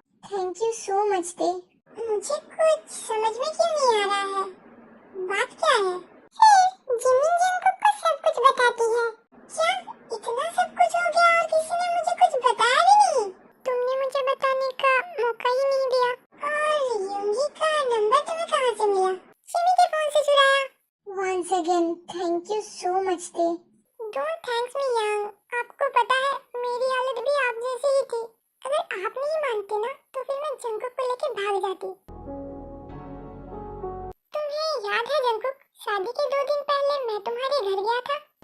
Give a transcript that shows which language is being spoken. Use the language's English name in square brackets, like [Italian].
[English] thank you so much [Hindi] दे। मुझे कुछ समझ में क्यों नहीं आ रहा है। बात क्या है? फिर जिमिन जंगकुक को सब कुछ बताती है। क्या इतना सब कुछ हो गया और किसी ने मुझे कुछ बताया भी नहीं? तुमने मुझे बताने का मौका ही नहीं दिया। और युंगी का नंबर तुम्हें कहाँ से मिला? जिमी के फोन से चुराया। [English] Once again, thank you so much दे। Don't thanks me young। [Hindi] आपको पता है मेरी हालत भी आप जैसी ही थी। अगर आप नहीं मानते ना तो फिर मैं जंगकुक को लेके भाग जाती। तुम्हें याद है जंगकुक, शादी के 2 दिन पहले मैं तुम्हारे घर गया था।